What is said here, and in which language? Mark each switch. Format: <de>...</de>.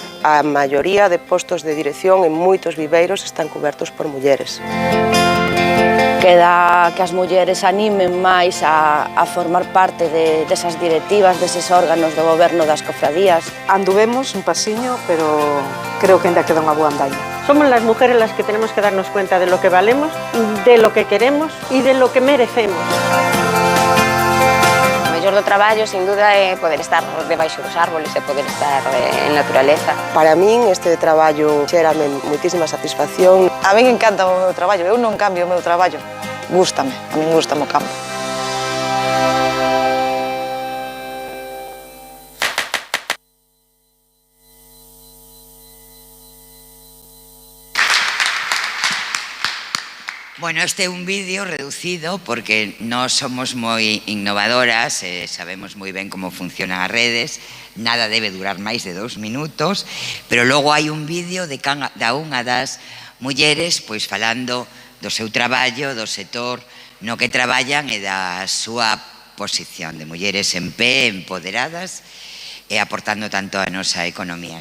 <gl>A maioría de postos de dirección en moitos viveiros están cobertos por mulleres. Queda que as mulleres animen máis a formar parte desas directivas, deses órganos do goberno das cofradías. Anduvemos un pasiño, pero creo que ainda queda unha boa andaina.</gl> <es>Somos las mujeres las que tenemos que darnos cuenta de lo que valemos, de lo que queremos y de lo que merecemos.</es> <gl>O mellor do traballo,</gl> <es>sin duda,</es> <gl>é poder estar debaixo dos árboles e poder estar en naturaleza. Para min este traballo xérame moitísima satisfacción. A min encanta o meu traballo, eu non cambio o meu traballo. Gústame, a min gústame o campo. Bueno, este é un vídeo reducido porque nós somos moi innovadoras, sabemos moi ben como funcionan as redes, nada debe durar máis de 2 minutos, pero logo hai un vídeo da unha das mulleres pois falando do seu traballo, do sector no que traballan e da súa posición de mulleres en pé, empoderadas e aportando tanto a nosa economía.</gl>